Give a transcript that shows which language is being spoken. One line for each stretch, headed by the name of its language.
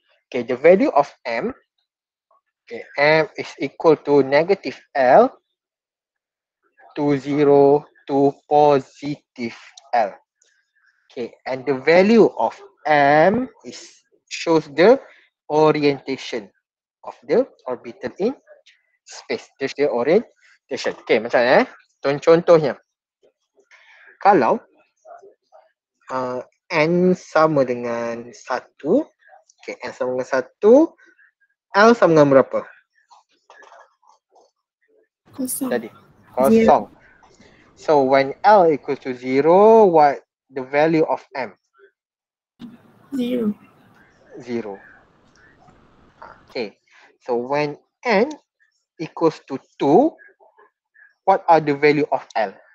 English: Okay, the value of M, okay, M is equal to negative L to 0 to positive L. Okay, and the value of M shows the orientation of the orbital in space. There's the orientation.
Malay: Okay, macam mana contohnya. Kalau N sama dengan 1, okay, N sama dengan 1, L sama dengan berapa? Kosong. Jadi, kosong.
English: So, when L equals to 0, what the value of M? 0. 0. Okay, so when N equals to 2, what are the value of L?